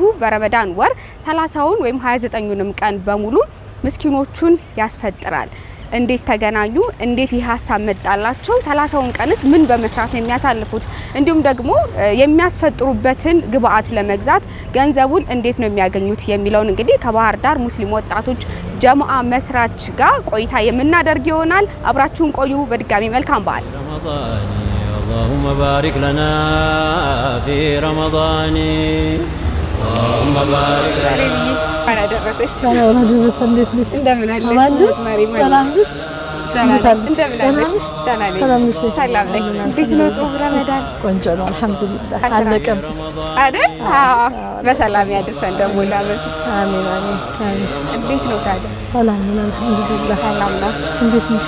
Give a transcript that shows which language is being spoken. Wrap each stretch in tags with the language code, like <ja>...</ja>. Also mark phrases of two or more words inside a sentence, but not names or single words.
<am>በረመዳን ወር 30ውን ወይም 29ኙንም ቀን በሙሉ ምስኪኖቹን ያስፈጥራል እንዴት ተገናኙ እንዴት ይሐሳብ መጣላቸው 30ውን ቀንስ ምን በመስራት ነው የሚያሳልፉት እንዲሁም ደግሞ የሚያስፈጥሩበትን ግብአት ለመግዛት ገንዘቡን እንዴት ነው የሚያገኙት የሚለውን እንግዲህ ከባህር ዳር ሙስሊም ወጣቶች ጀማዓ መስራች ጋር ቆይታ የምናደርግ ይሆናል አብራችሁን ቆዩ በድጋሚ መልካም በዓል</am> <ar>اللهم بارك لنا في رمضان اللهم بارك لنا أنا درسش أنا ورد رسالة ليش</ar> <am>እንደምን አለሽ</am> <ar>مريم سلام ليش</ar> <am>እንደምን አለሽ ሰላም ነሽ ሰላም ነኝ እንዴት ነው ጾም ረመዳን ቆንጆ ነው አልহামዱሊላህ አለቀም አይደል በሰላም ያድርሰን ደግሞ ለአመቱ አሜን አሜን እንዴት ነው ታዲያ ሰላም ነን አልহামዱሊላህ ሰላም ነው እንዴት ነሽ</am>